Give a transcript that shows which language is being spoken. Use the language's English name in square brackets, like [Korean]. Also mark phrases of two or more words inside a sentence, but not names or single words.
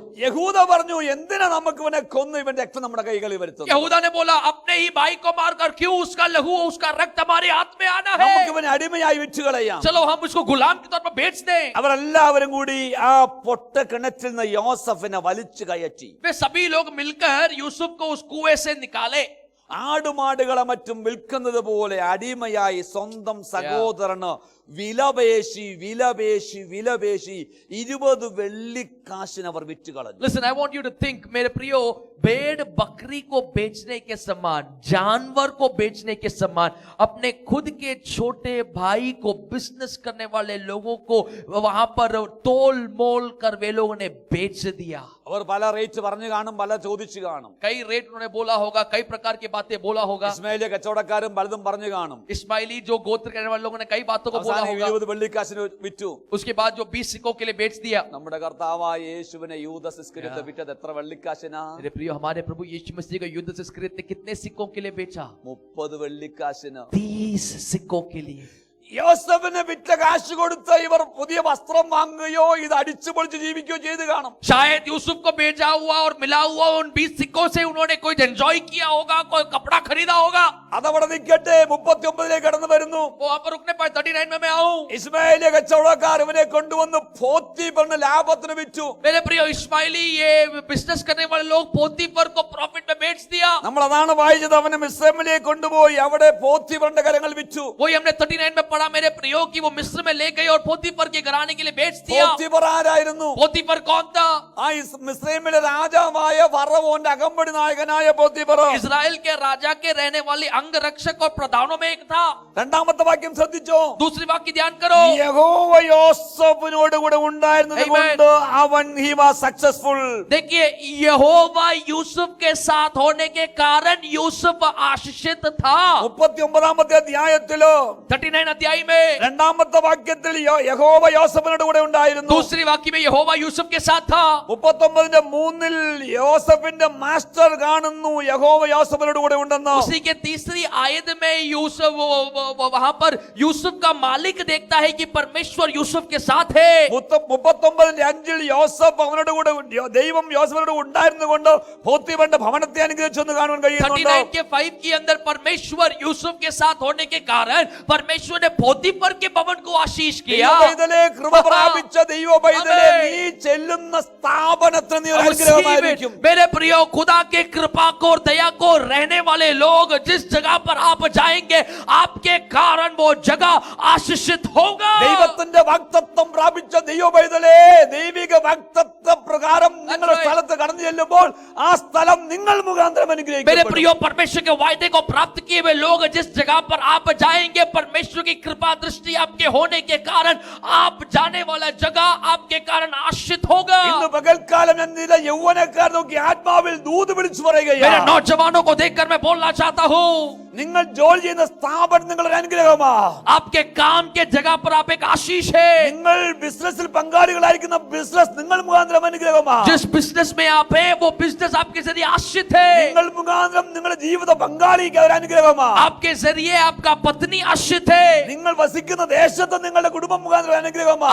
[Malayalam] യഹൂദ പറഞ്ഞു, എന്തിനാ നമുക്ക് ഇവനെ കൊന്ന് ഇവന്റെ രക്തം നമ്മുടെ കൈകളിൽ വരുത്തുന്നത്? [Hindi] यहूदा ने बोला, अपने ही भाई को मारकर क्यों उसका लहू उसका रक्त हमारे हाथ में आना है? [Malayalam] നമുക്ക് ഇവനെ അടിമയായി വിറ്റ് കളയാം. [Hindi] चलो हम उसको गुलाम के तौर पर बेच दें। [Malayalam] അവരെല്ലാവരും കൂടി ആ പൊട്ട കിണറ്റിൽ നിന്ന് യോസഫിനെ വലിച്ചു കയറ്റി. [Hindi] वे सभी लोग मिलकर यूसुफ को उस कुएं से निकाले। [Malayalam] ആടുമാടുകളെ മറ്റും വിൽക്കുന്നത് പോലെ അടിമയായി സ്വന്തം സഹോദരന് വിലപേശി 20 വെള്ളിക്കാശിന് അവർ വിറ്റ് കളഞ്ഞു. [English] Listen, I want you to think, [Hindi] मेरे प्रियो, भेड़ बकरी को बेचने के समान, जानवर को बेचने के समान, अपने खुद के छोटे भाई को बिजनेस करने वाले लोगों को वहां पर तोल मोल कर वे लोगों ने बेच दिया। [Malayalam] അവർ പല റേറ്റ് പറഞ്ഞു കാണും, പല ചോദിച്ചു കാണും. [Hindi] कई रेट उन्होंने बोला होगा, कई प्रकार की बातें बोला होगा। [Malayalam] ഇസ്മായിലിയ കച്ചവടക്കാരും പലതും പറഞ്ഞു കാണും. [Hindi] इस्माइली जो गोत्र करने वाले लोगों ने कई बातों को बोला होगा। [Malayalam] 20 വെള്ളിക്കാശിന് വിറ്റു. [Hindi] उसके बाद जो 20 सिक्कों के लिए बेच दिया। [Malayalam] നമ്മുടെ കർത്താവായ യേശുവിനെ യൂദാസ് ഇസ്കരിയോത്ത് വിറ്റത് എത്ര വെള്ളിക്കാശിനാ? [Hindi] मेरे प्रियो, हमारे प्रभु यीशु मसीह को यूदास इस्करियोत ने कितने सिक्कों के लिए बेचा? [Malayalam] 30 വെള്ളിക്കാശിന്. [Hindi] 30 सिक्कों के लिए। [Malayalam] യോസഫിന് വിറ്റ കാശ് കൊടുത്ത് ഇവർ പുതിയ വസ്ത്രം വാങ്ങുകയോ ഇത് അടിച്ചു പൊളിച്ച് ജീവിക്കുകയോ ചെയ്ത് കാണും. [Hindi] शायद यूसुफ को भेजा हुआ और मिला हुआ उन 20 सिक्कों से उन्होंने कोई एंजॉय किया होगा, कोई कपड़ा खरीदा होगा। [Malayalam] അതവിടെ നിൽക്കട്ടെ, 39 കടന്നു വരുന്നു. [Hindi] वहां पर रुकने पर 39 में मैं आऊं। [Malayalam] ഇസ്മായിലിയ കച്ചവടക്കാർ ഇവനെ കൊണ്ടുവന്ന് പോത്തിഫറിന് ലാഭത്തിന് വിറ്റു. [Hindi] मेरे प्रियो, इस्माइली ये बिजनेस करने वाले लोग पोतीफर को प्रॉफिट में बेच दिया। [Malayalam] നമ്മൾ അതാണ് വായിച്ചത്. അവനെ മിസ്രൈമിലേക്ക് കൊണ്ടുപോയി അവിടെ പോത്തിഫറിന്റെ കരങ്ങൾ വിറ്റു. [Hindi] वही हमने 39 में पढ़ा मेरे प्रियो कि वो मिस्र में ले गए और पोतीफर के घराने के लिए बेच दिया। [Malayalam] പോത്തിഫർ ആരായിരുന്നു? [Hindi] पोतीफर कौन था? [Malayalam] ആ മിസ്രൈമിലെ രാജാവായ ഫറവോന്റെ അകമ്പടി നായകനായ പോത്തിഫർ. [Hindi] इजराइल के राजा के रहने वाले अंग रक्षक और प्रधानों में एक था। [Malayalam] രണ്ടാമത്തെ വാക്യം ശ്രദ്ധിച്ചോ? [Hindi] दूसरी वाक्य ध्यान करो। [Malayalam] യഹോവ യോസഫിനോട് കൂടെ ഉണ്ടായിരുന്നത് കൊണ്ട് അവൻ [English] he was successful. [Hindi] देखिए, यहोवा यूसुफ के साथ होने के कारण यूसुफ आशीषित था। [Malayalam] 39 അധ്യായത്തിലോ [Hindi] 39 अध्याय सीआई में। [Malayalam] രണ്ടാമത്തെ വാക്യത്തിൽ യഹോവ യോസഫിനോട് കൂടെ ഉണ്ടായിരുന്നു. [Hindi] दूसरी वाक्य में यहोवा यूसुफ के साथ था। [Malayalam] 39:3 യോസഫിന്റെ മാസ്റ്റർ കാണുന്നു യഹോവ യോസഫിനോട് കൂടെ ഉണ്ടെന്ന്. [Hindi] उसी के तीसरी आयत में यूसुफ वहां पर यूसुफ का मालिक देखता है कि परमेश्वर यूसुफ के साथ है। [Malayalam] 39:5 യോസഫ് അവനോട് കൂടെ ദൈവം യോസഫിനോട് ഉണ്ടായിരുന്നുകൊണ്ട് പോത്തിഫറിന്റെ ഭവനത്തെ അനുഗ്രഹിച്ചു എന്ന് കാണുവാൻ കഴിയുന്നുണ്ട്. [Hindi] 39 के 5 के अंदर परमेश्वर यूसुफ के साथ होने के कारण परमेश्वर ने पोतीफर के भवन को आशीष किया। [Malayalam] ദൈവപൈതലേ, കൃപ പ്രാപിച്ച ദൈവപൈതലേ, നീ ചെല്ലുന്ന സ്ഥാപനത്തിന് നീ ഒരു അനുഗ്രഹമായിരിക്കും. [Hindi] मेरे प्रियो, खुदा के कृपा को और दया को रहने वाले लोग जिस जगह पर आप जाएंगे आपके कारण वो जगह आशीषित होगा। [Malayalam] ദൈവത്തിന്റെ വാഗ്ദത്തം പ്രാപിച്ച ദൈവപൈതലേ, ദൈവിക വാഗ്ദത്ത പ്രകാരം നിങ്ങളുടെ സ്ഥലത്ത് കടന്നു ചെല്ലുമ്പോൾ ആ സ്ഥലം നിങ്ങൾ മുഖാന്തരം [Hindi] मेरे [Malayalam] അനുഗ്രഹിക്കപ്പെടും. [Hindi] प्रियो, परमेश्वर के वायदे को प्राप्त किए हुए लोग जिस जगह पर आप जाएंगे परमेश्वर की कृपा दृष्टि आपके होने के कारण आप जाने वाला जगह आपके कारण आशीषित होगा। [Malayalam] ഇന്ന് പകൽക്കാലം ഞാൻ ചില യൗവനക്കാർ നോക്കി ആത്മാവിൽ ദൂത് വിളിച്ചു [Hindi] मेरे [Malayalam] പറയുകയാണ്. [Hindi] नौजवानों को देखकर मैं बोलना चाहता हूँ, [Malayalam] നിങ്ങൾ ജോലി ചെയ്യുന്ന സ്ഥാപനം നിങ്ങളുടെ അനുഗ്രഹമാ. [Hindi] आपके काम के जगह पर आप एक आशीष है। [Malayalam] നിങ്ങൾ ബിസിനസ്സിൽ പങ്കാളികളായിരിക്കുന്ന ബിസിനസ് നിങ്ങൾ മുഖാന്തരം അനുഗ്രഹമാ. [Hindi] जिस बिजनेस में आप है वो बिजनेस आपके जरिए आशीषित है। [Malayalam] നിങ്ങൾ മുഖാന്തരം നിങ്ങളുടെ ജീവിത പങ്കാളിക്ക് ഒരു അനുഗ്രഹമാ. [Hindi] आपके जरिए आपका पत्नी आशीषित है। [Malayalam] നിങ്ങൾ വസിക്കുന്ന ദേശത്ത് നിങ്ങളുടെ കുടുംബം മുഖാന്തരം അനുഗ്രഹമാ.